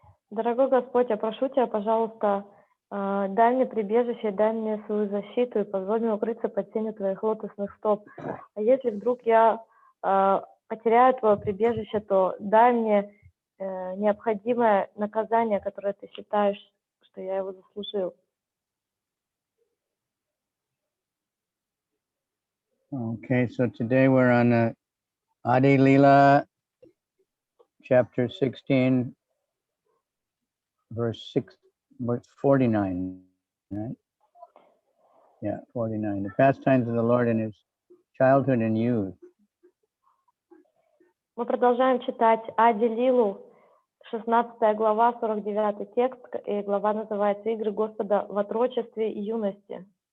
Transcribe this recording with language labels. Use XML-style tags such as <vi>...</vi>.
<ru>Дорогой Господь, я прошу Тебя, пожалуйста, дай мне прибежище, дай мне свою защиту и позволь мне укрыться под тенью Твоих лотосных стоп. А если вдруг я потеряю Твое прибежище, то дай мне необходимое наказание, которое Ты считаешь, что я его заслужил.</ru> <en>Okay, so today we're on Adi-lila, chapter 16, verse 49, right? Yeah, 49. The pastimes of the Lord in his childhood and youth.</en> <ru>Мы продолжаем читать Ади-лилу, 16 глава, 49 текст, и глава называется «Игры Господа в отрочестве и юности».</ru>